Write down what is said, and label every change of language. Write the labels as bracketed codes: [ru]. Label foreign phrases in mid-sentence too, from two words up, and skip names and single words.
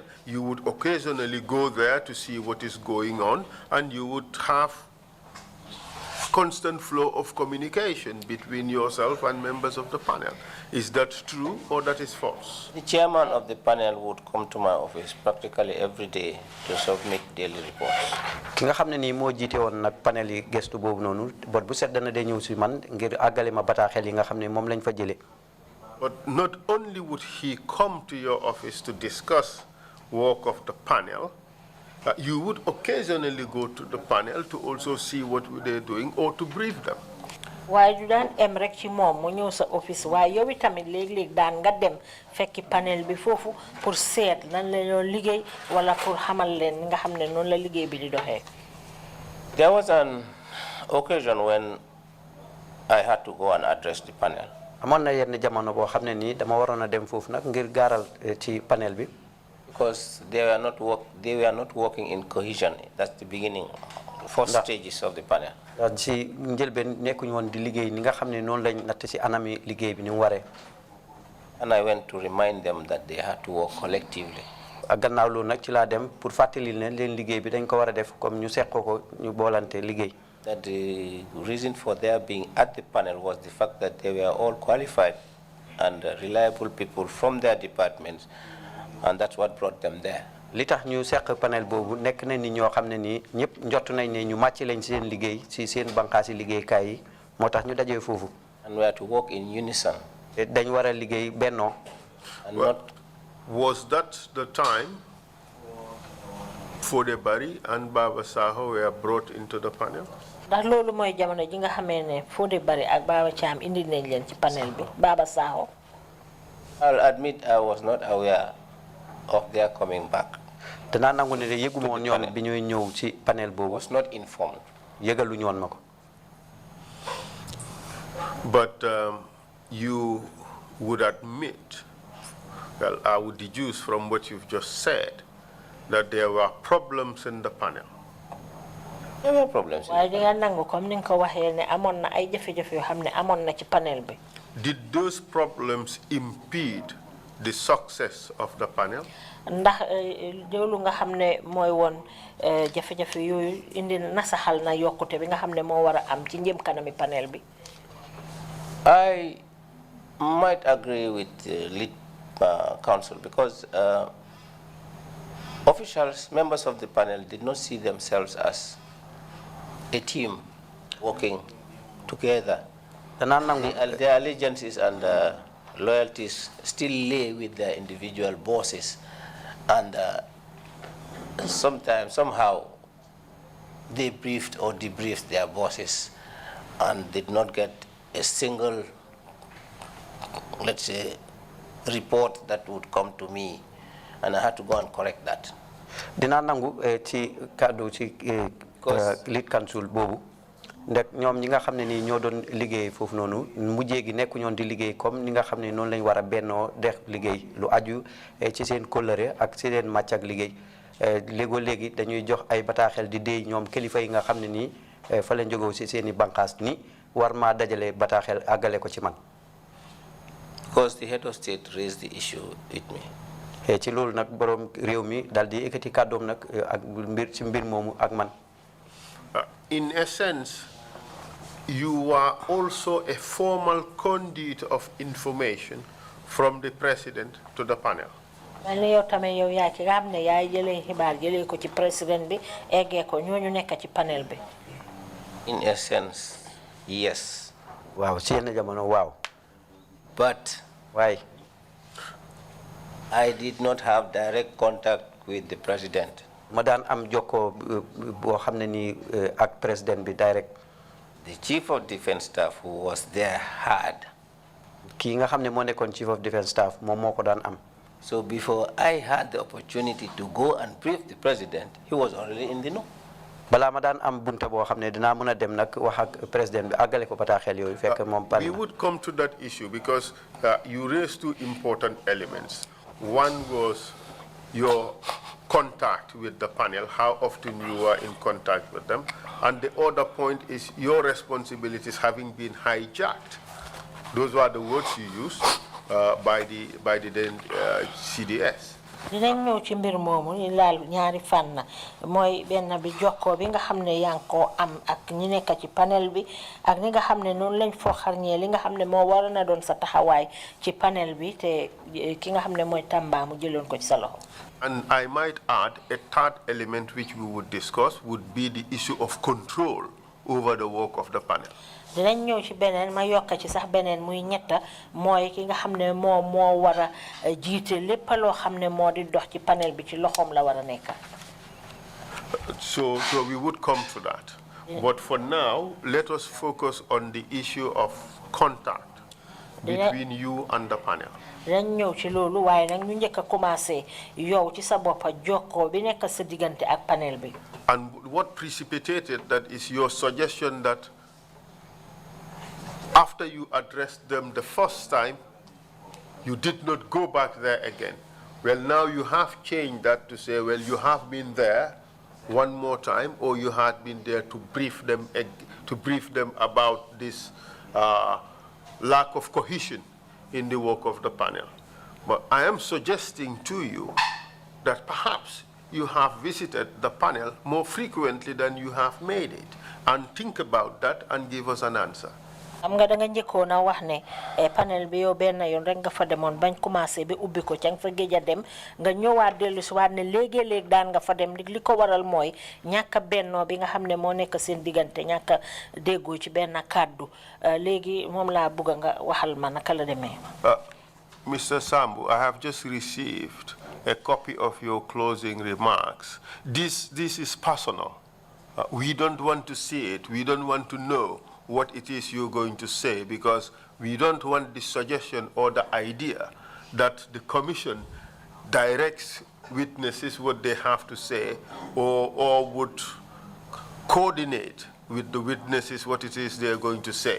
[en] You would occasionally go there to see what is going on, and you would have constant flow of communication between yourself and members of the panel. Is that true or that is false? The chairman of the panel would come to my office practically every day to submit daily reports. [wo] Ki nga xamne ni mo jité won nak panel yi gestu bobu nonu bot bu set dana day ñew ci man ngir agalé ma bataaxel yi nga xamne mom lañ fa jëlé. [en] But not only would he come to your office to discuss work of the panel, you would occasionally go to the panel to also see what they're doing or to brief them. [wo] Why du daan em rek ci moom mu ñëw sa office waaye yow tamit léeg-léeg daan nga dem fekki panel bi foofu pour seet lan la ñoo liggéey wala pour xamal leen nga xam ne noonu la liggéey bi di doxee. [en] There was an occasion when I had to go and address the panel. [wo] Amoon na yenn jamono boo xam ne nii dama waroon a dem foofu nag ngir gaaral ci panel bi. [en] Because they were not working in cohesion. That's the beginning, first stages of the panel. [wo] Ci njëlbeen nekkuñu woon di liggéey ni nga xam ne noonu lañ natt ci anami liggéey bi ni mu waree. [en] And I went to remind them that they had to work collectively. [wo] Ak gannaaw loolu nag ci laa dem pour fàttali leen liggéey bi dañ ko war a def comme ñu seqoo ko ñu boolante liggéey. [en] That the reason for their being at the panel was the fact that they were all qualified and reliable people from their departments, and that's what brought them there. [wo] Li tax ñu seq panel boobu nekk na ni ñoo xam ne nii ñëpp njott nañ ne ñu màcc lañ seen liggéey ci seen banqaasi liggéeykaay yi moo tax ñu dajee foofu. [en] And we had to work in unison. [wo] Dañ war a liggéey bennoo. [en] And not. Was that the time Fode Barry and Baba Saho were brought into the panel? [wo] Ndax loolu mooy jamono ji nga xamee ne Fode Barry ak Baba Cham indi nañ leen ci panel bi Baba Saho. [en] I'll admit I was not aware of their coming back. [wo] Danaa nangu ne de yëguma woon ñoom bi ñuy ñëw ci panel boobu. [en] Was not informed. [wo] Yëgaluñu woon ma ko. [en] But you would admit, well, I would deduce from what you've just said, that there were problems in the panel. There were problems. [wo] Waaye di nga nangu comme ni nga ko waxee ne amoon na ay jafe-jafe yoo xam ne amoon na ci panel bi. [en] Did those problems impede the success of the panel? [wo] Ndax loolu nga xam ne mooy woon jafe-jafe yooyu indi nasaxal na yokkute bi nga xam ne moo war a am ci njëm kanami panel bi. [en] I might agree with the lead counsel because officials, members of the panel did not see themselves as a team working together. Their allegiances and loyalties still lay with their individual bosses, and somehow they briefed or debriefed their bosses and did not get a single, let's say, report that would come to me, and I had to go and correct that. [wo] Dina nangu ci kaddu ci [en] lead council [wo] boobu ndek ñoom ñi nga xam ne nii ñoo doon liggéey foofu noonu mujjee gi nekku ñoon di liggéey comme ni nga xam ne noonu lañ war a bennoo def liggéey lu aju ci seen kóllëre ak ci seen màcc ak liggéey léegoo léegi dañuy jox ay bataaxel di déey ñoom kilifa yi nga xam ne nii fa lañ jógew ci seen i banqaas ni war maa dajale bataaxel àggale ko ci man. [en] Because the head of state raised the issue with me. [wo] Ci loolu nag borom réew mi dal di ekkati kàddoom nag ak mbir ci mbir moomu ak man. [en] In essence, you are also a formal conduit of information from the president to the panel. [wo] Yow tamit yow yaa ki nga xam ne yaay jëlee xibaar jëlee ko ci président bi eggee ko ñooñu nekk ci panel bi. [en] In essence, yes. [wo] Waaw ci yenn jamono waaw. [en] But why? I did not have direct contact with the president. [wo] Ma daan am jokko boo xam ne nii ak président bi direct. [en] The chief of defense staff who was there had. [wo] Kii nga xam ne moo nekkoon [en] chief of defense staff [wo] moom moo ko daan am. [en] So before I had the opportunity to go and brief the president, he was already in the know. [wo] balaa ma daan am bunta boo xam ne dinaa mën a dem nag wax ak président bi àggale ko bataaxel yooyu fekk moom pare [en] We would come to that issue because you raised two important elements. One was your contact with the panel, how often you were in contact with them, and the other point is your responsibilities having been hijacked. Those were the words you used by the then CDS. [wo] dinañ ñëw ci mbir moomu ñu laal ñaari fànn mooy benn bi jokkoo bi nga xam ne yaa ngi koo am ak ñi nekk ci panel bi ak ni nga xam ne noonu lañ foo xarñee li nga xam ne moo waroon a doon sa taxawaay ci panel bi te ki nga xam ne mooy Tamba mu jëloon ko ci sa loxo. [en] And I might add, a third element which we would discuss would be the issue of control over the work of the panel. [wo] dinañ ñëw ci beneen ma yokk ci sax beneen muy ñetta mooy ki nga xam ne moo war a jiite lépp loo xam ne moo di dox ci panel bi ci loxoom la war a nekk. [en] So we would come to that. But for now, let us focus on the issue of contact between you and the panel. [wo] dinañ ñëw ci loolu waaye nag ñu njëkk a commencé yow ci sa boppa jokkoo bi nekk sa diggante ak panel bi. [en] And what precipitated that is your suggestion that after you addressed them the first time, you did not go back there again. Well, now you have changed that to say, well, you have been there one more time, or you had been there to brief them about this lack of cohesion in the work of the panel. But I am suggesting to you that perhaps you have visited the panel more frequently than you have made it, and think about that and give us an answer. [wo] am nga da nga njëkkoon a wax ne panel bi yow benn yoon rek nga fa demoon bañ commencé bi ubbi ko ca nga fa géej a dem nga ñëwaat dellu si waat ne léegi-léeg daan nga fa dem li ko waral mooy ñàkk a bennoo bi nga xam ne moo nekk seen diggante ñàkk a déggoo ci benn kàddu léegi moom laa bëgg nga waxal ma naka la demee. [en] Mr. Sambu, I have just received a copy of your closing remarks. This is personal. We don't want to see it. We don't want to know what it is you're going to say, because we don't want the suggestion or the idea that the commission directs witnesses what they have to say, or would coordinate with the witnesses what it is they're going to say.